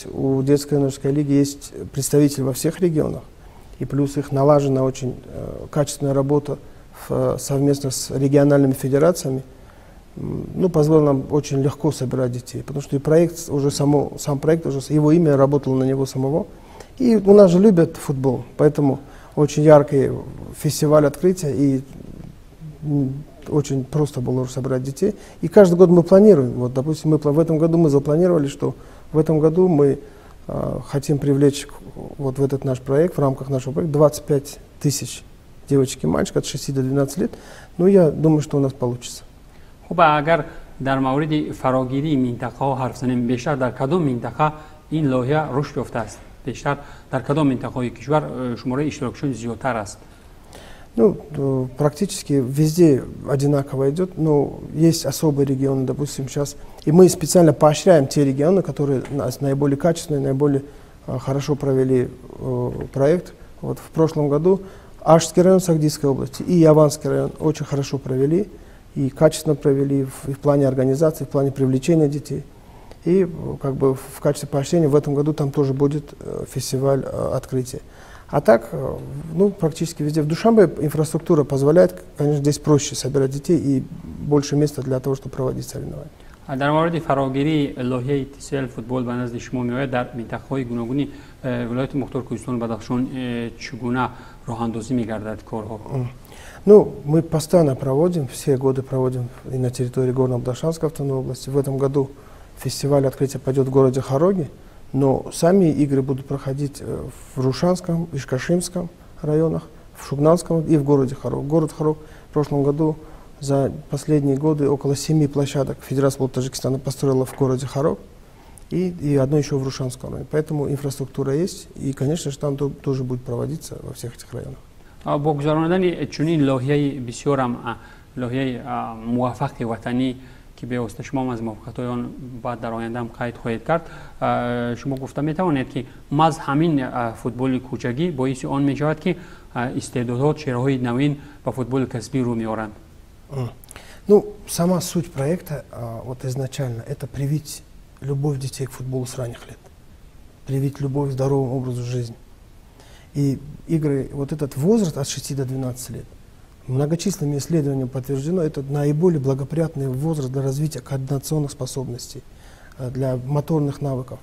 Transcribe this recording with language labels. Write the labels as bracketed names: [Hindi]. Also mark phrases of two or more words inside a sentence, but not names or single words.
[Russian] у детской юношеской лиги есть представители во всех регионах, и плюс их налажена очень качественная работа совместно с региональными федерациями, ну, позволил нам очень легко собирать детей, потому что и проект уже сам проект уже его имя работало на него самого, и у нас же любят футбол, поэтому очень яркий фестиваль открытия, и очень просто было уже собрать детей. И каждый год мы планируем. Вот, допустим, в этом году мы запланировали, что в этом году мы хотим привлечь вот в этот наш проект, в рамках нашего проекта, 25 тысяч девочек и мальчиков от 6 до 12 лет. Ну, я думаю, что у нас получится. [Persian] خب اگر در مورد فراگیری منطقه ها حرف زنیم، بیشتر در کدام منطقه این لایحه رشد یافته است؟ بیشتر در کدام منطقه کشور شماره اشتراکشون زیادتر است؟ [Russian] Ну, практически везде одинаково идет, но есть особые регионы, допустим, сейчас. И мы специально поощряем те регионы, которые наиболее качественные, наиболее хорошо провели проект. Вот в прошлом году Ашский район Сагдийской области и Яванский район очень хорошо провели и качественно провели в плане организации, в плане привлечения детей. И как бы в качестве поощрения в этом году там тоже будет фестиваль открытия. А так, ну, практически везде. В Душанбе инфраструктура позволяет, конечно, здесь проще собирать детей и больше места для того, чтобы проводить соревнования. [Persian] در مورد فراگیری لایحه TCL فوتبال به نزد شما میآید، در منطقه‌های گوناگون ولایت مختار کوهستان و بدخشان چگونه راه‌اندازی می‌گردد کارها؟ [Russian] Ну, мы постоянно проводим, все годы проводим и на территории Горно-Бадахшанской автономной области. В этом году фестиваль открытия пойдет в городе Хароги, но сами игры будут проходить в Рушанском, Ишкашимском районах, в Шугнанском и в городе Харог. Город Харог в прошлом году за последние годы около 7 площадок Федерация футбола Таджикистана построила в городе Харог и одно еще в Рушанском районе. Поэтому инфраструктура есть и, конечно же, там тоже будет проводиться во всех этих районах. [Persian] با گذراندن چنین لایحه بسیار هم لایحه موفق وطنی که به واسطه شما از موفقیت آن بعد در آینده هم قید خواهید کرد، شما گفته می توانید که محض همین فوتبال کوچگی باعث آن می شود که استعدادات چهره‌های نوین به فوتبال کسبی رو میارند؟ [Russian] Ну, сама суть проекта вот изначально это привить любовь детей к футболу с ранних лет, привить любовь к здоровому образу жизни. И игры, вот этот возраст от 6 до 12 лет, многочисленными исследованиями подтверждено, это наиболее благоприятный возраст для развития координационных способностей, для моторных навыков.